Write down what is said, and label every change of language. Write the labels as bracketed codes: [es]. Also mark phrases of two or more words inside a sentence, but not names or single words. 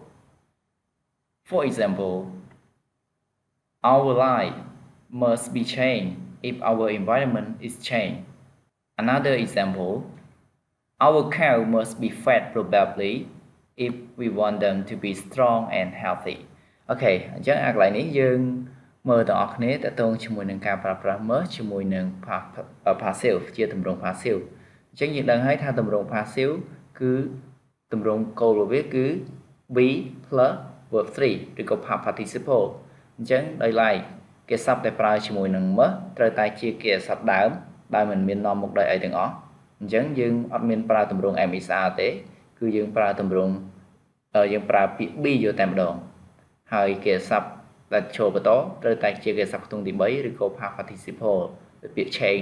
[en] For example, our life must be changed if our environment is changed. Another example, our cow must be fed probably if we want them to be strong and healthy. [km] Okay, អញ្ចឹងអាកន្លែងនេះយើងមើលទាំងអស់គ្នាតើតើជាមួយនឹងការប្រើប្រាស់ must ជាមួយនឹង passive ជាទម្រង់ passive អញ្ចឹងយើងដឹងហើយថាទម្រង់ passive គឺទម្រង់គោលរបស់វាគឺ [en] be plus verb 3 [km] ឬក៏ [en] past participle [km] អញ្ចឹងដោយឡែកគេ សព្ទដែលប្រើជាមួយនឹង must ត្រូវតែជាគេសព្ទដើមដែលមិនមាននាំមុខដោយអីទាំងអស់អញ្ចឹងយើងអត់មានប្រើទម្រង់ MSR ទេគឺយើងប្រើទម្រង់យើង ប្រើពាក្យ be យកតែម្ដងហើយគេសព្ទដែលចូលបន្តត្រូវតែជាគេសព្ទខ្ទង់ទី3ឬក៏ [en] past participle [km] ពាក្យ change